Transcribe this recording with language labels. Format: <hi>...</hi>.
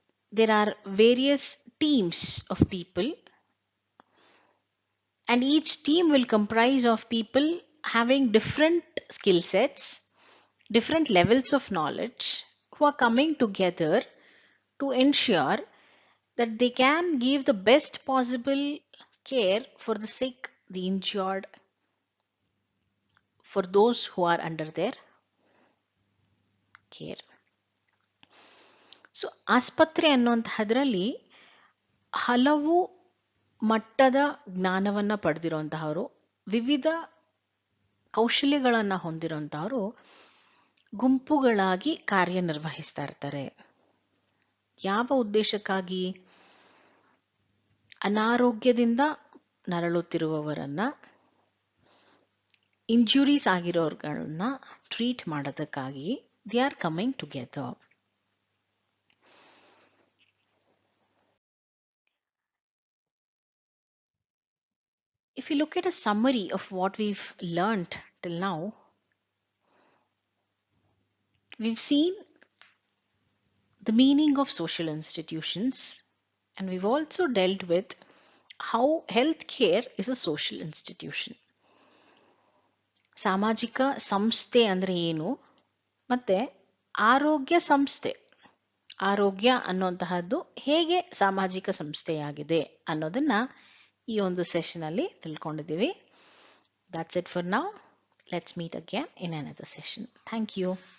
<en>There are various teams of people, and each team will comprise of people having different skill sets, different levels of knowledge, who are coming together to ensure that they can give the best possible care for the sick, the injured, for those who are under their care.</en> <kn>So ಆಸ್ಪತ್ರೆ ಅನ್ನುವಂತಹದ್ರಲ್ಲಿ ಹಲವು ಮಟ್ಟದ ಜ್ಞಾನವನ್ನ ಪಡೆದಿರುವಂತಹವರು, ವಿವಿಧ ಕೌಶಲ್ಯಗಳನ್ನ ಹೊಂದಿರುವಂತಹವರು ಗುಂಪುಗಳಾಗಿ ಕಾರ್ಯನಿರ್ವಹಿಸ್ತಾ ಇರ್ತಾರೆ. ಯಾವ ಉದ್ದೇಶಕ್ಕಾಗಿ? ಅನಾರೋಗ್ಯದಿಂದ ನರಳುತ್ತಿರುವವರನ್ನ, injuries ಆಗಿರೋರ್ಗಳನ್ನ treat ಮಾಡೋದಕ್ಕಾಗಿ</kn> <en>They are coming together. If you look at a summary of what we've learned till now, we've seen the meaning of social institutions, and we've also dealt with how healthcare is a social institution.</en> <kn>ಸಾಮಾಜಿಕ ಸಂಸ್ಥೆ ಅಂದ್ರೆ ಏನು, ಮತ್ತೆ ಆರೋಗ್ಯ ಸಂಸ್ಥೆ, ಆರೋಗ್ಯ ಅನ್ನುವಂತಹದ್ದು ಹೇಗೆ ಸಾಮಾಜಿಕ ಸಂಸ್ಥೆಯಾಗಿದೆ ಅನ್ನೋದನ್ನ ಈ ಒಂದು ಸೆಷನ್ ಅಲ್ಲಿ ತಿಳ್ಕೊಂಡಿದ್ದೀವಿ.</kn> <en>That's it for now. Let's meet again in another session. Thank you.</en>